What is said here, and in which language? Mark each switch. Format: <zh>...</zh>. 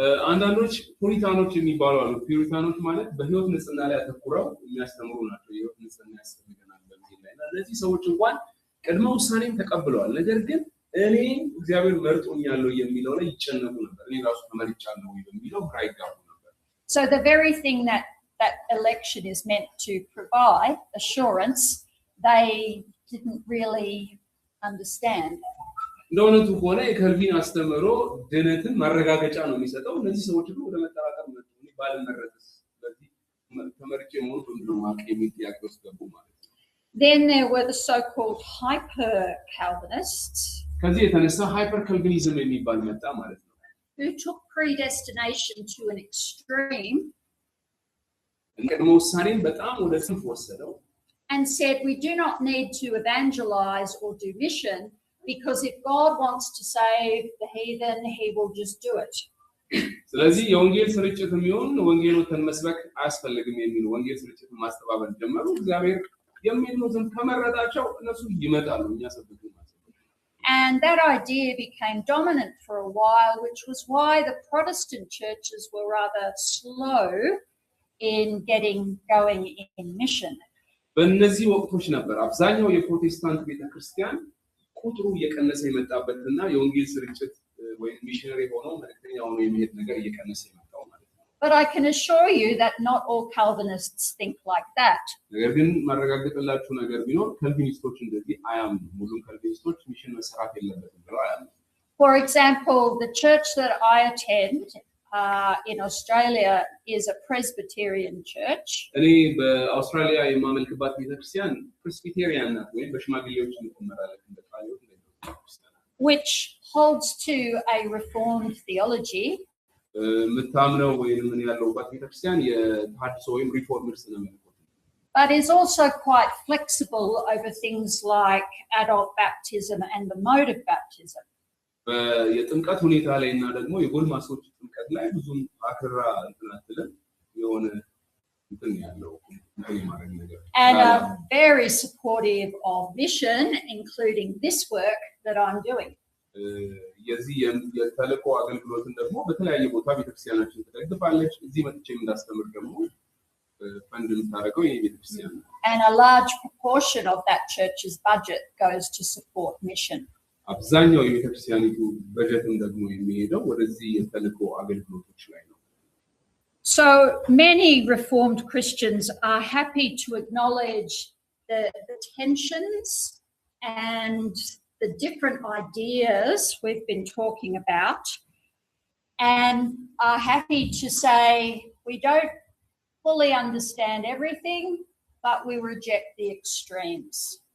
<am>አንዳንዶች ፑሪታኖች የሚባሉ አሉ። ፑሪታኖች ማለት በህይወት ንጽህና ላይ አተኩረው የሚያስተምሩ ናቸው። የህይወት ንጽህና ያስፈልገናል በዚህ ላይ እነዚህ ሰዎች እንኳን ቅድመ ውሳኔን ተቀብለዋል። ነገር ግን እኔ እግዚአብሔር መርጦኛል የሚለው ላይ ይጨነቁ ነበር። እኔ ራሱ ተመርጫለሁ የሚለው ግራ ይጋቡ ነበር።</am> <en>So the very thing that election is meant to provide, assurance, they didn't really understand.</en> <am>እንደውነቱ ከሆነ የካልቪን አስተምሮ ድነትን ማረጋገጫ ነው የሚሰጠው። እነዚህ ሰዎች ደግሞ ወደ መጠራጠር መጡ። እኔ ባልመረጥስ ስለዚህ ተመርጬ መሆን እንደው ማቀ የሚያውቅ ውስጥ ገቡ ማለት ነው።</am> <en>Then there were the so-called hyper Calvinists.</en> <am>ከዚህ የተነሳ ሃይፐር ካልቪኒዝም የሚባል መጣ ማለት ነው።</am> <en>who took predestination to an extreme</en> <am>ቅድመ ውሳኔን በጣም ወደ ጽንፍ ወሰደው</am> <en>and said, we do not need to evangelize or do mission, because if God wants to save the heathen, he will just do it.</en> <am>ስለዚህ የወንጌል ስርጭት የሚሆን ወንጌሉን መስበክ አያስፈልግም የሚሉ ወንጌል ስርጭትን ማስተባበል ጀመሩ። እግዚአብሔር የሚሉትን ከመረጣቸው እነሱ ይመጣሉ፣ እኛ ሰብኩ ማለት ነው።</am> <en>And that idea became dominant for a while, which was why the Protestant churches were rather slow in getting going in mission.</en> <am>በእነዚህ ወቅቶች ነበር አብዛኛው የፕሮቴስታንት ቤተክርስቲያን ቁጥሩ እየቀነሰ የመጣበትና የወንጌል ስርጭት ወይ ሚሽነሪ ሆኖ መልእክተኛ ሆኖ የሚሄድ ነገር እየቀነሰ የመጣው ማለት ነው።</am> <en>But I can assure you that not all Calvinists think like that.</en> <am>ነገር ግን ማረጋገጥላችሁ ነገር ቢኖር ካልቪኒስቶች እንደዚህ አያምኑ። ሙሉ ካልቪኒስቶች ሚሽን መስራት የለበትም ብለው አያምኑ።</am> <en>For example, the church that I attend in Australia is a Presbyterian church.</en> <am>እኔ በአውስትራሊያ የማመልክባት ቤተክርስቲያን ፕሬስቢቴሪያን ናት ወይም በሽማግሌዎች የምትመራለት እንደታየው</am> <en>which holds to a reformed theology.</en> <am>ምታምነው ወይንም ምን ያለውባት ቤተክርስቲያን የተሐድሶ ወይም ሪፎርመርስ ነው ማለት ነው።</am> <en>But is also quite flexible over things like adult baptism and the mode of baptism.</en> <am>የጥምቀት ሁኔታ ላይ እና ደግሞ የጎልማሶች ጥምቀት ላይ ብዙም አክራ እንትናትለን የሆነ እንትን ያለው እንትን ማድረግ ነገር</am> <en>and are very supportive of mission, including this work that I'm doing.</en> <am>የዚህ የተልእኮ አገልግሎትን ደግሞ በተለያየ ቦታ ቤተክርስቲያናችን ትደግፋለች። እዚህ መጥቼም እንዳስተምር ደግሞ ፈንድ የምታደርገው የቤተክርስቲያን</am> <en>and a large proportion of that church's budget goes to support mission.</en> <am>አብዛኛው የቤተክርስቲያኒቱ በጀትም ደግሞ የሚሄደው ወደዚህ የተልእኮ አገልግሎቶች ላይ ነው።</am> <en>So many Reformed Christians are happy to acknowledge the tensions and the different ideas we've been talking about, and are happy to say we don't fully understand everything, but we reject the extremes.</en>